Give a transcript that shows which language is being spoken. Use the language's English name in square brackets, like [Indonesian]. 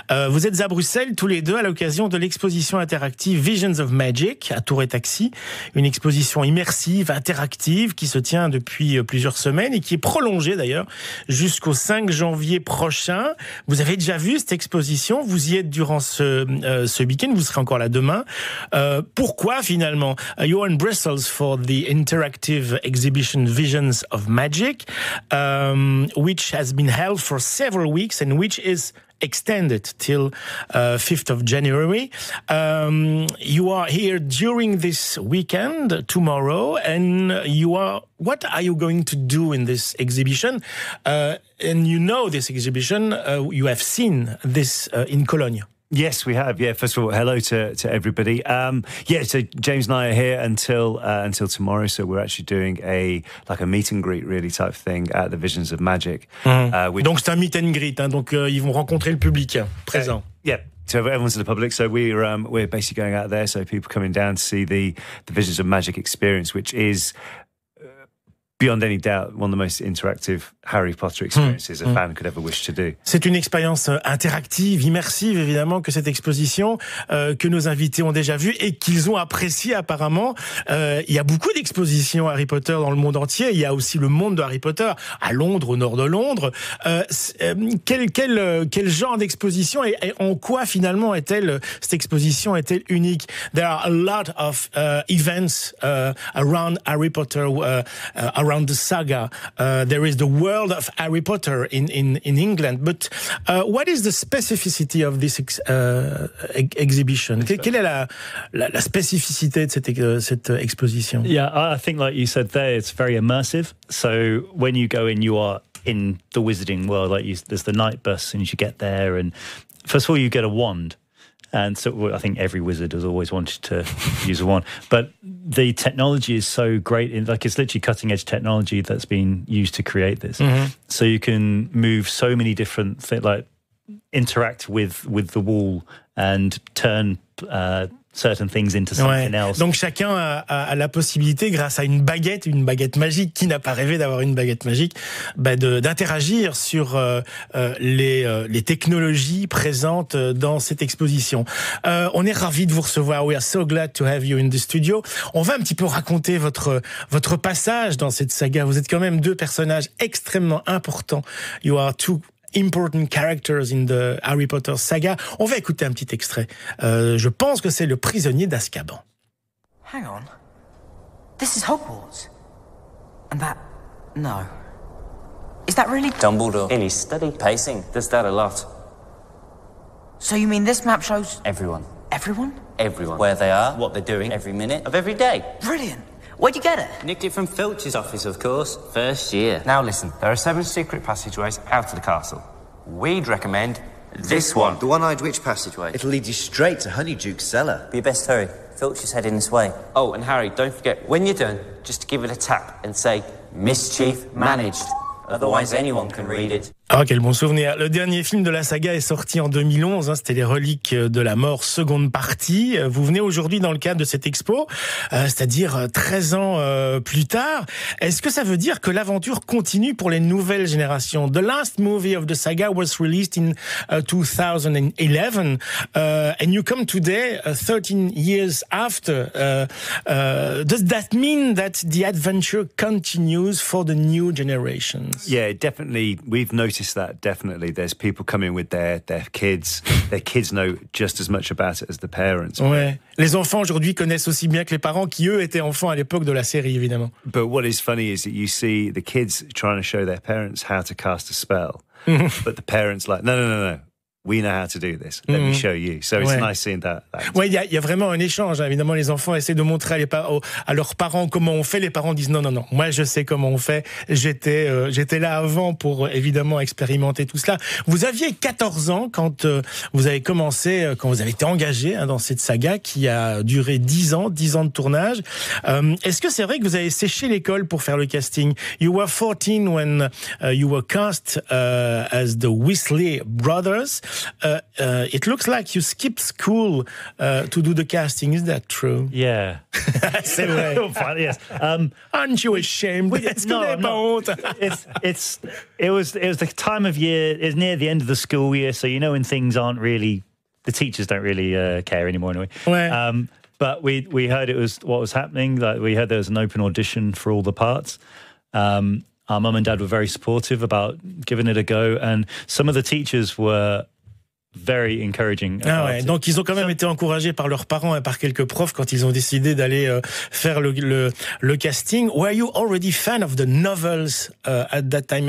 [French] Vous êtes à Bruxelles tous les deux à l'occasion de l'exposition interactive Visions of Magic à Tour et Taxi, une exposition immersive, interactive qui se tient depuis plusieurs semaines et qui est prolongée d'ailleurs jusqu'au 5 janvier prochain. Vous avez déjà vu cette exposition, vous y êtes durant ce week-end, vous serez encore là demain. Pourquoi finalement? [English] You're in Brussels for the interactive exhibition Visions of Magic, which has been held for several weeks and which is extended till 5th of January. You are here during this weekend, tomorrow, and what are you going to do in this exhibition? And you know this exhibition, you have seen this in Cologne. Yes, we have. Yeah, first of all, hello to everybody. So James and I are here until tomorrow. So we're actually doing a meet and greet really type thing at the Visions of Magic. [French] Donc c'est un meet and greet. Donc ils vont rencontrer le public présent. [English] Yeah. So everyone's in the public. So we're basically going out there. So people coming down to see the Visions of Magic experience, which is beyond any doubt, one of the most interactive Harry Potter experiences a fan could ever wish to do. [French] C'est une expérience interactive, immersive évidemment que cette exposition que nos invités ont déjà vue et qu'ils ont apprécié apparemment. Il y a beaucoup d'expositions Harry Potter dans le monde entier. Il y a aussi le monde de Harry Potter à Londres, au nord de Londres. Quel genre d'exposition et en quoi finalement cette exposition est-elle unique? [English] There are a lot of events around Harry Potter, around the saga. There is the world of Harry Potter in England. But what is the specificity of this exhibition? [French] Quelle est la spécificité de cette exposition? [English] Yeah, I think like you said there, it's very immersive. So when you go in, you are in the wizarding world. There's the night bus, and you get there, and first of all, you get a wand. And so I think every wizard has always wanted to use a wand. But the technology is so great. It's literally cutting edge technology that's been used to create this. Mm-hmm. So you can move so many different things, interact with the wall and turn certain things into something else. [French] Donc chacun a la possibilité, grâce à une baguette magique, qui n'a pas rêvé d'avoir une baguette magique, d'interagir sur les technologies présentes dans cette exposition. On est ravis de vous recevoir. [English] We are so glad to have you in the studio. [French] On va un petit peu raconter votre passage dans cette saga. Vous êtes quand même deux personnages extrêmement importants. [English] You are two important characters in the Harry Potter saga. [French] On va écouter un petit extrait. Je pense que c'est le prisonnier d'Azkaban. [English] Hang on. This is Hogwarts. And that... No. Is that really... Dumbledore. In his study. Pacing. Does that a lot. So you mean this map shows... Everyone. Everyone? Everyone. Where they are, what they're doing, every minute of every day. Brilliant. Where'd you get it? Nicked it from Filch's office, of course. First year. Now listen, there are 7 secret passageways out of the castle. We'd recommend this one. The One-Eyed Witch passageway. It'll lead you straight to Honeyduke's cellar. Be your best hurry. Filch is heading this way. Oh, and Harry, don't forget, when you're done, just to give it a tap and say, Mischief managed. Otherwise anyone can read it. [French] Ah, quel bon souvenir. Le dernier film de la saga est sorti en 2011, c'était Les Reliques de la Mort, seconde partie. Vous venez aujourd'hui dans le cadre de cette expo, c'est-à-dire 13 ans plus tard. Est-ce que ça veut dire que l'aventure continue pour les nouvelles générations? [English] The last movie of the saga was released in 2011, and you come today, 13 years after. Does that mean that the adventure continues for the new generations? Yeah, definitely. We've noticed that, definitely. There's people coming with their kids. Their kids know just as much about it as the parents. [French] Ouais. Les enfants aujourd'hui connaissent aussi bien que les parents qui, eux, étaient enfants à l'époque de la série, évidemment. [English] But what is funny is that you see the kids trying to show their parents how to cast a spell. But the parents like, no. We know how to do this. Let me show you. So it's nice seeing that. [French] Ouais, il y a vraiment un échange. Évidemment, les enfants essaient de montrer à leurs parents comment on fait. Les parents disent non. Moi, je sais comment on fait. J'étais là avant pour évidemment expérimenter tout cela. Vous aviez 14 ans quand vous avez commencé, quand vous avez été engagé dans cette saga qui a duré 10 ans de tournage. Est-ce que c'est vrai que vous avez séché l'école pour faire le casting? [English] You were 14 when you were cast as the Weasley brothers. It looks like you skipped school to do the casting. Is that true? Yeah. [French] C'est vrai. [English] Yes. Aren't you ashamed? [French] Est-ce que vous n'avez pas honte? [English] It was the time of year. It's near the end of the school year, so you know when things aren't really, the teachers don't really care anymore anyway. [French] Ouais. [English] But we heard it was what was happening. Like we heard there was an open audition for all the parts. Our mum and dad were very supportive about giving it a go, and some of the teachers were very encouraging. [French] Ah ouais, donc ils ont quand même été encouragés par leurs parents et par quelques profs quand ils ont décidé d'aller faire le casting. [English] Were you already fan of the novels at that time?